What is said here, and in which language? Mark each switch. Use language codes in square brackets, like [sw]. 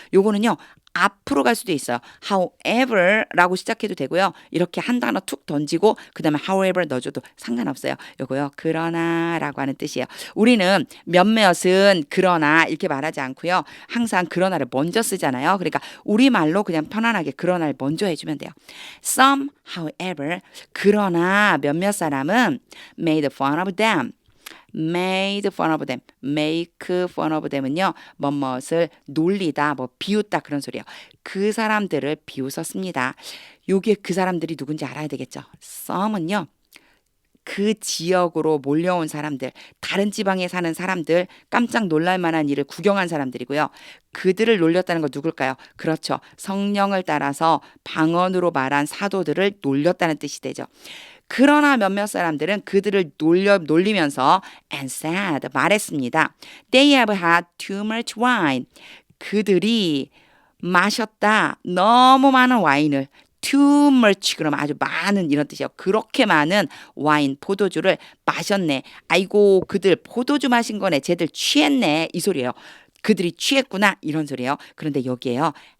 [ko] 요거는요 앞으로 갈 수도 있어요. however 라고 시작해도 되고요. 이렇게 한 단어 툭 던지고 그 다음에 however 넣어줘도 상관없어요. 요거요. 그러나 라고 하는 뜻이에요. 우리는 몇몇은 그러나 이렇게 말하지 않고요. 항상 그러나를 먼저 쓰잖아요. 그러니까 우리말로 그냥 편안하게 그러나를 먼저 해주면 돼요. [en] Some, however, [ko] 그러나 몇몇 사람은 [en] made fun of them. made fun of them, [ko] make fun of them은요, 뭐뭇을 놀리다, 뭐 비웃다 그런 소리예요. 그 사람들을 비웃었습니다. 요게 그 사람들이 누군지 알아야 되겠죠. some은요, 그 지역으로 몰려온 사람들, 다른 지방에 사는 사람들, 깜짝 놀랄 만한 일을 구경한 사람들이고요. 그들을 놀렸다는 건 누굴까요? 그렇죠. 성령을 따라서 방언으로 말한 사도들을 놀렸다는 뜻이 되죠. 그러나 몇몇 사람들은 그들을 놀리면서 [en] and said [ko] 말했습니다. [en] They have had too much wine. [ko] 그들이 마셨다. 너무 많은 와인을 [en] too much [ko] 그러면 아주 많은 이런 뜻이에요. 그렇게 많은 와인 포도주를 마셨네. 아이고 그들 포도주 마신 거네. 쟤들 취했네. 이 소리예요. 그들이 취했구나 이런 소리예요. 그런데 여기에요.